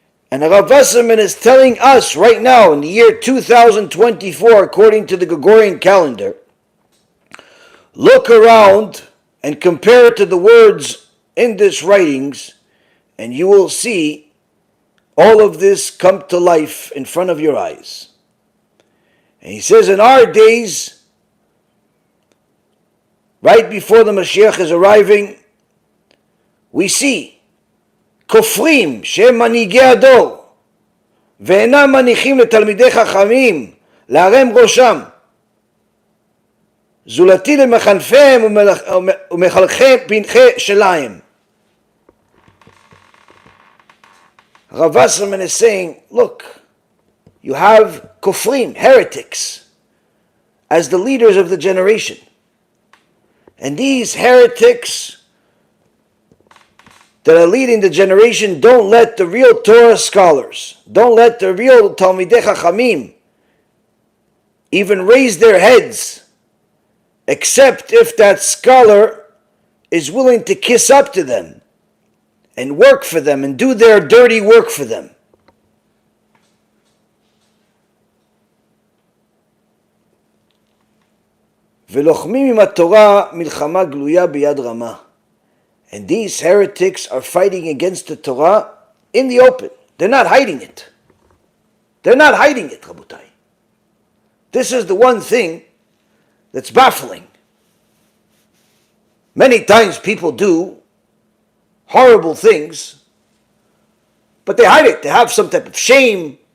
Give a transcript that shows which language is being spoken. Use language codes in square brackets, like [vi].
[en] And Rav Wasserman is telling us right now, in the year 2024, according to the Gregorian calendar, look around and compare it to the words in this writings, and you will see all of this come to life in front of your eyes. And he says, in our days, right before the Mashiach is arriving, we see [he] כופרים שהם מנהיגי הדור ואינם מניחים לתלמידי חכמים להרם ראשם, זולתי למחנפיהם ומחלכי פנחי שלהם. [en] Rav Wasserman is saying, look, you have kofrim, heretics, as the leaders of the generation. And these heretics that are leading the generation don't let the real Torah scholars, don't let the real Talmidei Chachamim even raise their heads, except if that scholar is willing to kiss up to them and work for them and do their dirty work for them. [he] ולוחמים עם התורה מלחמה גלויה ביד רמה. [en] And these heretics are fighting against the Torah in the open. They're not hiding it. They're not hiding it, Rabotai. This is the one thing that's baffling. Many times people do horrible things, but they hide it. They have some type of shame.